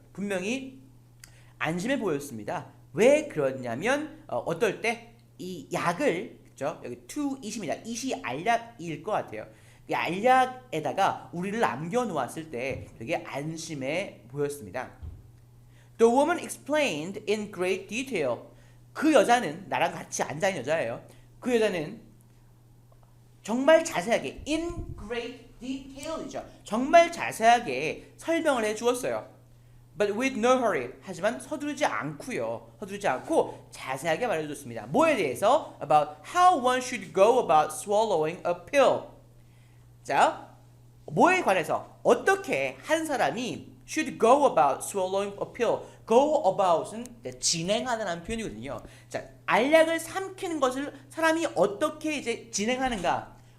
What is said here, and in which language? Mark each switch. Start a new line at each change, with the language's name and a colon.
Korean: 분명히 안심해 보였습니다. 왜 그러냐면 어떨 때 이 약을 그죠? 여기 to it입니다. it이 알약일 것 같아요. 이 알약에다가 우리를 남겨놓았을 때 되게 안심해 보였습니다.
English: The woman explained in great detail.
Korean: 그 여자는 나랑 같이 앉아있는 여자예요. 그 여자는 정말 자세하게
English: in great detail
Korean: 이죠. 정말 자세하게 설명을 해주었어요.
English: But with no hurry.
Korean: 하지만 서두르지 않고 자세하게 말해줬습니다. 뭐에 대해서?
English: About how one should go about swallowing a pill.
Korean: 자, 뭐에 관해서 어떻게 한 사람이
English: should go about swallowing a pill.
Korean: go about은 진행하다는 표현이거든요. 자, 알약을 삼키는 것을 사람이 어떻게 이제 진행하는가?